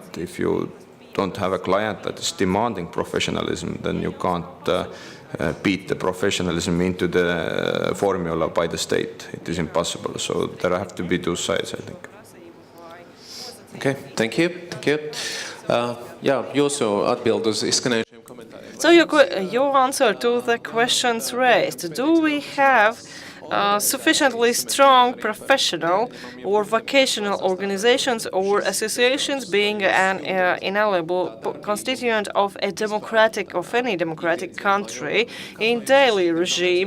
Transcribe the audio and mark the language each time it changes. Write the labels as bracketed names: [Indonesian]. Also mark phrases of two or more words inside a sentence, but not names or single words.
[English] If you don't have a client that is demanding professionalism, then you can't beat the professionalism into the formula by the state. It is impossible. So there have to be two sides, I think. Okay, thank you. Thank you. [Latvian] Jūsu atbild uz izskanējušiem komentāriem. [English] So your answer to the questions raised. Do we have sufficiently strong professional or vocational organizations or associations being an inalienable constituent of any democratic country in daily regime?